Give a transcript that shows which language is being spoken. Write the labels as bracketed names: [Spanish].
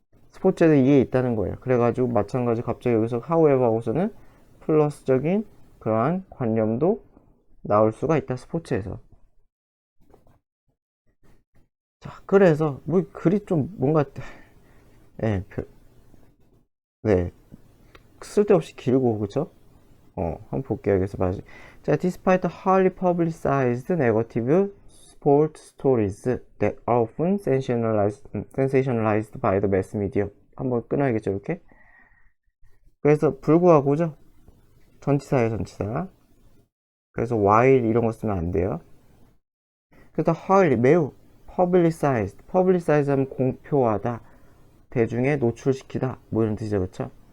[Korean] 스포츠에도 이게 있다는 거예요. 그래가지고 마찬가지 갑자기 여기서 however 하고서는 플러스적인 그러한 관념도 나올 수가 있다, 스포츠에서. 자, 그래서 뭐 글이 좀 뭔가, 예, 네, 쓸데없이 길고, 그쵸? 한번 볼게요. 그래서 맞지. [English] 자, despite the highly publicized negative sport stories that are often sensationalized by the mass media. [Korean] 한번 끊어야겠죠, 이렇게. 그래서 불구하고죠. 전치사예요, 전치사. 그래서 while 이런 거 쓰면 안 돼요. 그래서 highly 매우 publicized 하면 공표하다, 대중에 노출시키다, 뭐 이런 뜻이죠, 그쵸?